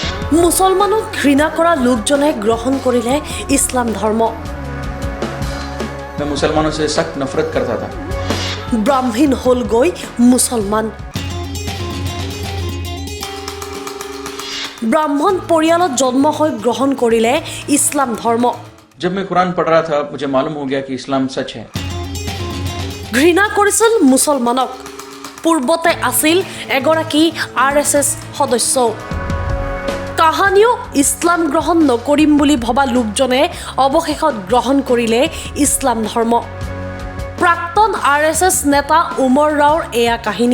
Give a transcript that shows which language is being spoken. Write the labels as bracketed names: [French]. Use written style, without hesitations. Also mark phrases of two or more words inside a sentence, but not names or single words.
[Assamese] মুছলমানক ঘৃণা কৰা লোকজনে গ্ৰহণ কৰিলে ইছলাম ধৰ্ম। [Hindi] मैं मुसलमानों से सख्त नफरत करता था। [Assamese] ব্ৰাহ্মণ হ'ল গৈ মুছলমান। ব্ৰাহ্মণ পৰিয়ালত জন্ম হৈ গ্ৰহণ কৰিলে ইছলাম ধৰ্ম। [Hindi] जब मैं कुरान पढ़ रहा था मुझे मालूम हो गया कि इस्लाम सच है। [Assamese] ঘৃণা কৰিছিল মুছলমানক। পূৰ্বতে আছিল এগৰাকী RSS সদস্য। কাহানিও ইছলাম গ্ৰহণ নকৰিম বুলি ভবা লোকজনে অৱশেষত গ্ৰহণ কৰিলে ইছলাম ধৰ্ম। প্ৰাক্তন RSS নেতা উমৰ ৰাওৰ এয়া কাহিনী।